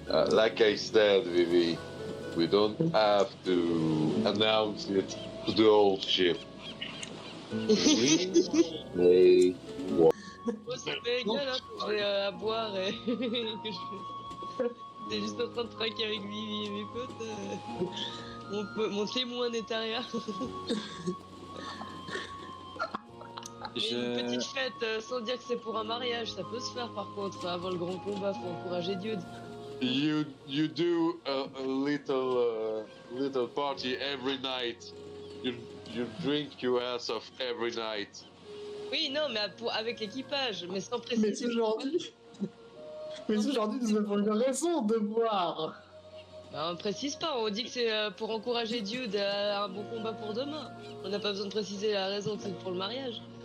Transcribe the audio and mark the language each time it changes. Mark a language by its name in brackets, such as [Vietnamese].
[English] Like I said, Vivi, we don't have to announce it to the whole ship. [French] Mais... Moi, ça fait égal, hein, quand j'ai à boire et que je... T'es juste en train de traquer avec Vivi et mes potes. Mon témoin Netaria. Mais une petite fête, sans dire que c'est pour un mariage, ça peut se faire par contre. Avant le grand combat, faut encourager Dieu. [English] You do a little party every night. You drink your ass off every night. [French] Oui, non, mais avec l'équipage, mais sans Mais préciser. aujourd'hui. Mais aujourd'hui, nous avons une raison de boire. Bah, on précise pas, on dit que c'est pour encourager Dude à un bon combat pour demain. On n'a pas besoin de préciser la raison que c'est pour le mariage.